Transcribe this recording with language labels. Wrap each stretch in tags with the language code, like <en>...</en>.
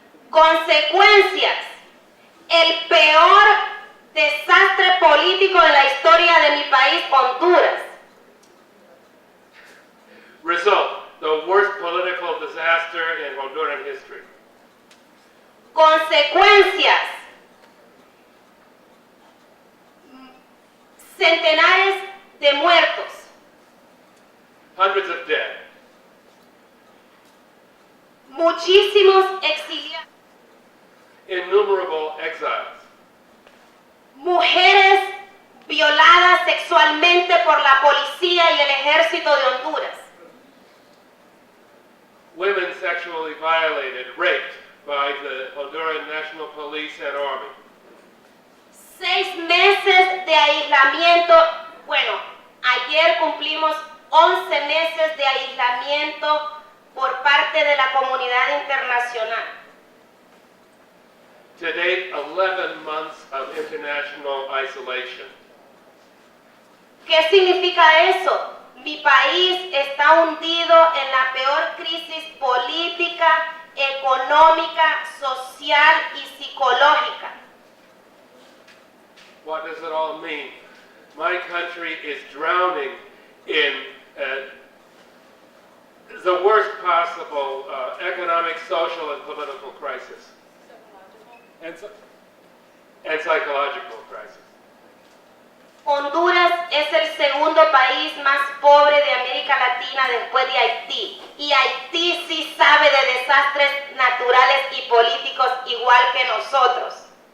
<es>Consecuencias: el peor desastre político en la historia de mi país, Honduras.</es> <en>Result: the worst political disaster in Honduran history.</en> <es>Consecuencias: centenares de muertos.</es> <en>Hundreds of dead.</en> <es>Muchísimos exiliados.</es> <en>Innumerable exiles.</en> <es>Mujeres violadas sexualmente por la policía y el ejército de Honduras.</es> <en>Women sexually violated, raped by the Honduran National Police and Army.</en> <es>6 meses de aislamiento. Bueno, ayer cumplimos 11 meses de aislamiento por parte de la comunidad internacional.</es> <en>To date, 11 months of international isolation.</en> <es>¿Qué significa eso? Mi país está hundido en la peor crisis política, económica, social y psicológica.</es> <en>What does it all mean? My country is drowning in the worst possible economic, social, and political crisis. And psychological crisis.</en> <es>Honduras es el segundo país más pobre de América Latina después de Haití. Y Haití sí sabe de desastres naturales y políticos igual que nosotros.</es>